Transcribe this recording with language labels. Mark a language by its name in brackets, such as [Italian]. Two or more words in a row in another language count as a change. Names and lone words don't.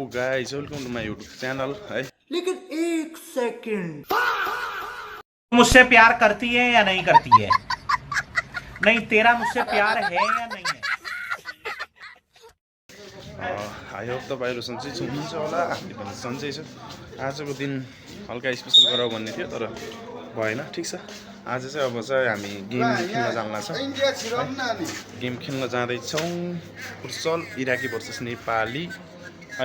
[English] guys welcome to my YouTube channel है। [Hindi] लेकिन एक सेकंड, मुझसे प्यार करती है या नहीं करती है? नहीं, तेरा मुझसे प्यार है या नहीं है? [English] I hope [Nepali] तपाईँहरू सन्चै हुनुहुन्छ होला, हामी पनि सन्चै छु। आजको दिन हल्का स्पेसल गरौँ भन्ने थियो तर भएन। ठिक छ, आज चाहिँ अब चाहिँ हामी गेम खेल्न जान्न छौँ। गेम खेल्न जाँदैछौँ फुटसल इराकी भर्सेस नेपाली है।